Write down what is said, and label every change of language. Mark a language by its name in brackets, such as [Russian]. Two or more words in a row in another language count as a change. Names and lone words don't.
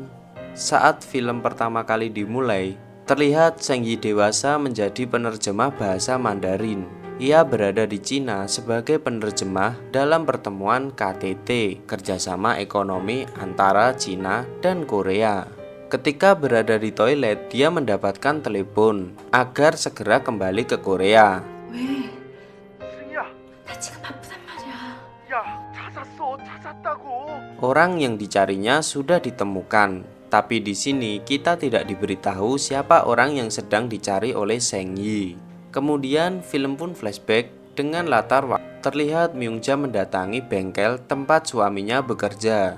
[Indonesian] Saat film pertama kali dimulai, terlihat Zheng Yi dewasa menjadi penerjemah bahasa Mandarin. Ia berada di Cina sebagai penerjemah dalam pertemuan KTT, kerjasama ekonomi antara Cina dan Korea. Ketika berada di toilet, dia mendapatkan telepon agar segera kembali ke Korea. [Korean] 왜? 승희야, 나 지금 바쁘단 말이야. 야, 찾았다고. [Indonesian] Orang yang dicarinya sudah ditemukan, tapi di sini kita tidak diberitahu siapa orang yang sedang dicari oleh Zheng Yi. Kemudian film pun flashback dengan latar waktu terlihat Myung-ja mendatangi bengkel tempat suaminya bekerja.